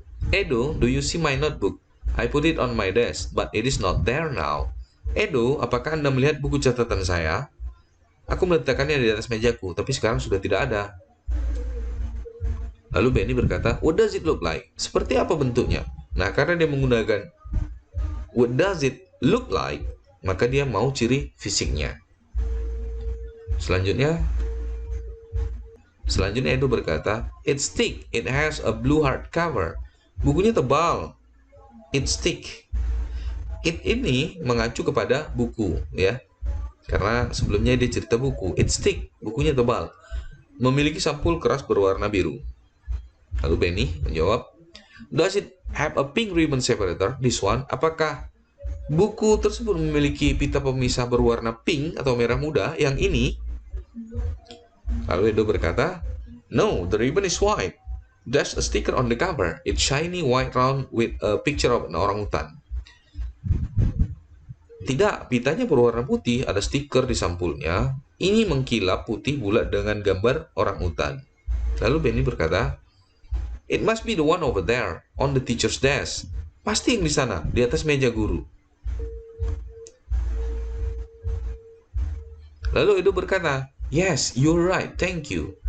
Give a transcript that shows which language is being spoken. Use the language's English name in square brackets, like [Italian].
[English] Edo, do you see my notebook? I put it on my desk, but it is not there now. [Indonesian] Edo, apakah Anda melihat buku catatan saya? Aku meletakkannya di atas mejaku, tapi sekarang sudah tidak ada. Lalu Benny berkata, [English] what does it look like? [Indonesian] Seperti apa bentuknya? Nah, karena dia menggunakan [English] what does it look like, [Indonesian] maka dia mau ciri fisiknya. Selanjutnya Edo berkata, [English] it's thick, it has a blue hardcover. [Indonesian] Bukunya tebal. [English] It's thick. [Indonesian] It ini mengacu kepada buku ya. Karena sebelumnya dia cerita buku. [English] It's thick, [Indonesian] bukunya tebal. Memiliki sampul keras berwarna biru. Lalu Benny menjawab, [English] does it have a pink ribbon separator? This one, [Indonesian] apakah buku tersebut memiliki pita pemisah berwarna pink atau merah muda yang ini? Lalu Edo berkata, [English] no, the ribbon is white. There's a sticker on the cover. It's shiny white round with a picture of an orangutan. [Indonesian] Tidak, pitanya berwarna putih, ada stiker di sampulnya. Ini mengkilap putih bulat dengan gambar orangutan. Lalu Benny berkata, [English] it must be the one over there, on the teacher's desk. [Indonesian] Pasti yang di sana, di atas meja guru. Lalu Edo berkata, [English] yes, you're right, thank you.